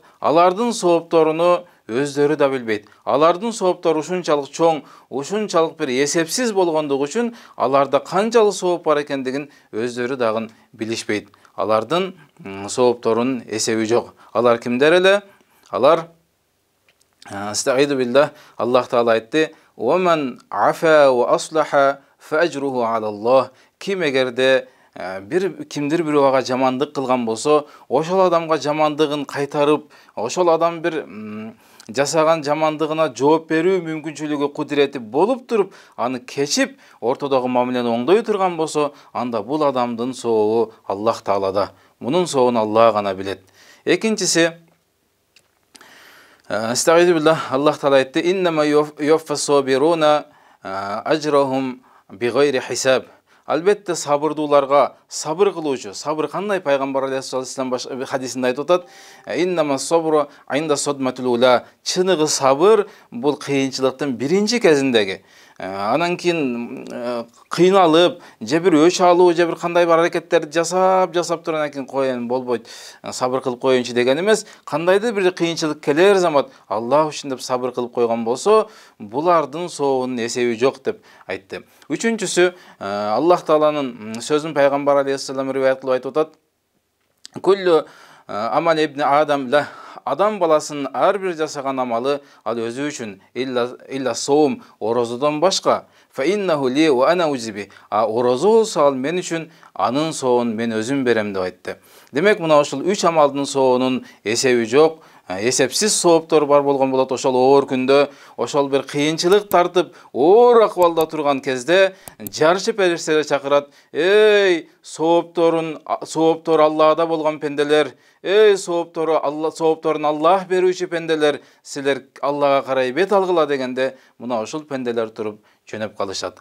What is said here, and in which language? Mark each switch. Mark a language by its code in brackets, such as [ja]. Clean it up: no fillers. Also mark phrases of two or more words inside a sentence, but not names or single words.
[ky] Алардын соопторуну өздөрү да билбейт. Алардын сооптору ушунчалык чоң, ушунчалык бир эсепсиз болгондугу үчүн аларда канчалык сооп бар экендигин өздөрү дагы билишпейт. Алардын соопторунун эсеби жок. Алар кимдер эле? Алар [ar] أعوذ بالله, [ky] Аллах Таала айтты: [ar] "ومن عفا وأصلح فأجره على الله". [ky] Ким эгерде кимдир бирөөгө жамандык кылган болсо, ошол адамга жамандыгын кайтарып, ошол адам бир жасаган жамандыгына жооп берүү мүмкүнчүлүгү, кудурети болуп туруп, аны кечип, ортодогу мамилени оңдой турган болсо, анда бул адамдын сообу Аллах Таалада. Мунун сообун Аллах гана билет. Экинчиси, [ar] أعوذ بالله, [ky] Аллах Таала айтты: [ar] "إنما يوفى الصابرون أجرهم بغير حساب". [ky] Албетте сабырдууларга сабыр кылуучу, сабыр кандай? Пайгамбар алейхиссалам хадисинде айтып атат: [ar] "إنما الصبر عند الصدمة الأولى". [ky] Чыныгы сабыр бул кыйынчылыктын биринчи кезиндеги. Анан кийин кыйналып, же бир өч алуу, же бир кандай бар аракеттерди жасап тургандан кийин коеюн болбойт, сабыр кылып коеюнчу деген эмес. Кандайдыр бир кыйынчылык келер замат Аллах үчүн деп сабыр кылып койгон болсо, булардын сообунун эсеби жок деп айтты. Үчүнчүсү, Аллах Тааланын сөзүн Пайгамбар алейхиссалам риваят кылып айтып атат: [ar] "كل عمل ابن آدم له". [ky] Адам баласынын ар бир жасаган амалы ал өзү үчүн, [ar] إلا الصوم, [ky] орозодон башка. [ar] فإنه لي وأنا أجزي به. [ky] Орозо болсо ал мен үчүн, анын сообун мен өзүм берем деп айтты. Демек мына ошол үч амалдын сообунун эсеби жок, эсепсиз сооптор бар болгон болот. Ошол оор күндө, ошол бир кыйынчылык тартып, оор акыбалда турган кезде жарышып периштелер чакырат: "Эй, сооптору Аллахда болгон пенделер, эй, соопторун Аллах берүүчү пенделер, силер Аллахка карай бет алгыла" дегенде, мына ошол пенделер туруп жөнөп калышат.